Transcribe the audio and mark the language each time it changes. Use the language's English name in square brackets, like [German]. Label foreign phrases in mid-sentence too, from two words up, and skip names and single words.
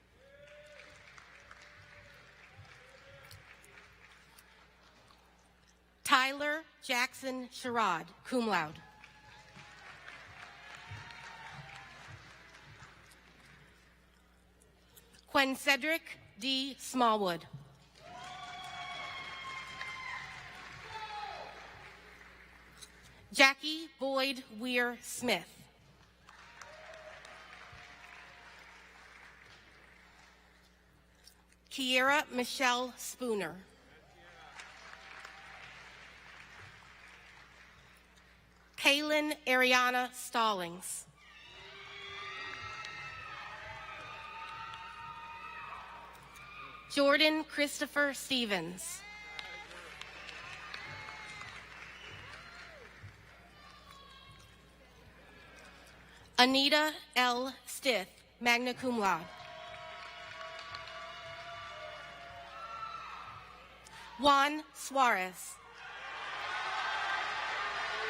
[English] Tyler Jackson Sherrod, [Latin] cum laude. [English] Quen Cedric D. Smallwood. Jackie Boyd Weir Smith. Kiera Michelle Spooner. Kaylin Ariana Stallings. Jordan Christopher Stevens. Anita L. [Latin] Stith, magna cum laude. [English] Juan Suarez.